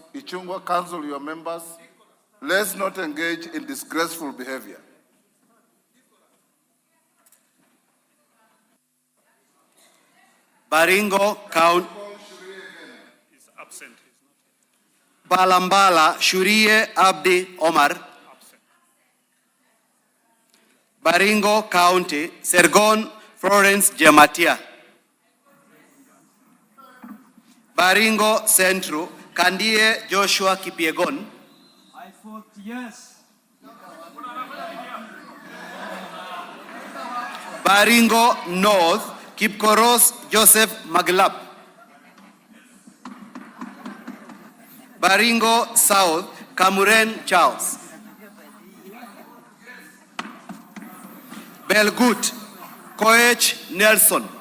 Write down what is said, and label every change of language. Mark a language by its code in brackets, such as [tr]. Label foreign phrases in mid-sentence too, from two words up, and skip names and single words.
[en] Ichungwa, counsel your members. Let's not engage in disgraceful behavior. Baringo County. He's absent. Balambala Shurie Abdi Omar. Baringo County, Sergon Florence Jematia. Baringo Central, Kandie Joshua Kipiegon. I vote yes. Baringo North, Kipkoros Joseph Maglap. Baringo South, Kamuren Charles. Belgut, Koech Nelson.